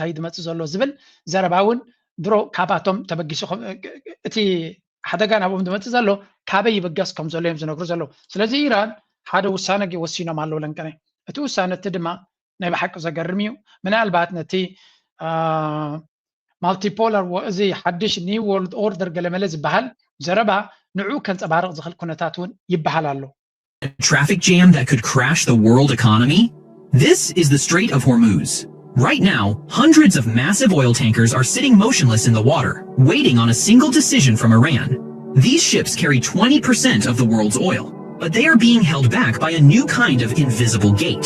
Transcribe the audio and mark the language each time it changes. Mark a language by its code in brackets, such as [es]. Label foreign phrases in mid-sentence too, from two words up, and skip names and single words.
[ti] እዩ ዝመፅእ ዘሎ ዝብል ዘረባ እውን ድሮ ካባቶም ተበጊሱ እቲ ሓደጋ ናብኦም ዝመፅእ ዘሎ ካበይ ይበገስ ከም ዘሎ እዮም ዝነግሩ ዘለዉ ስለዚ ኢራን ሓደ ውሳነ ወሲኖም ኣለዉ ለንቀነ እቲ ውሳነ እቲ ድማ ናይ ብሓቂ ዘገርም እዩ ምናልባት ነቲ ማልቲፖላር እዚ ሓድሽ [en] new world order [ti] ገለመለ ዝበሃል ዘረባ ንዑ ከንፀባርቕ ዝኽእል ኩነታት እውን ይበሃል ኣሎ [en] Traffic jam that could crash the world economy? This is the Strait of Hormuz. Right now, hundreds of massive oil tankers are sitting motionless in the water, waiting on a single decision from Iran. These ships carry 20% of the world's oil, but they are being held back by a new kind of invisible gate.